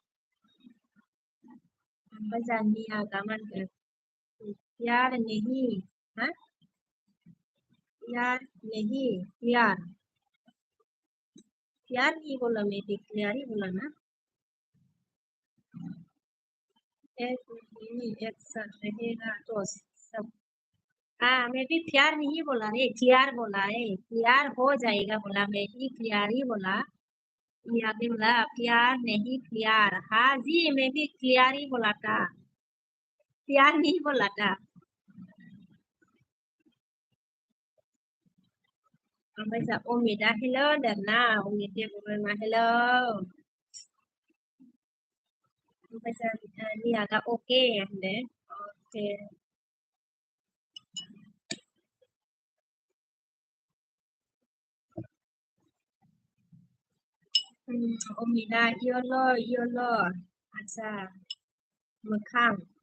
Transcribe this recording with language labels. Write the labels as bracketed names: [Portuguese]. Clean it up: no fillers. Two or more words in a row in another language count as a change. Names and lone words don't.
[Bodo] ओमफ्राय जोंहा नियागा मा होनगोन [Hindi] यार नहीं हा यार नहीं यार यार नहीं बोला मैं क्लियर ही बोला ना एक महीने एक साथ रहेगा तो सब मैं भी प्यार नहीं बोला रे क्लियर बोला है क्लियर हो जाएगा बोला मैं भी क्लियर ही बोला ये आगे बोला प्यार नहीं क्लियर हाँ जी मैं भी क्लियर ही बोला था प्यार नहीं बोला था [Bodo] ओमफ्राय जा अमितआ हेलौ होनदोंना अमित देब'बरमा हेलौ ओमफ्राय जा नियागा अके होनदों अके अमितआ इयल' आच्छा मोखां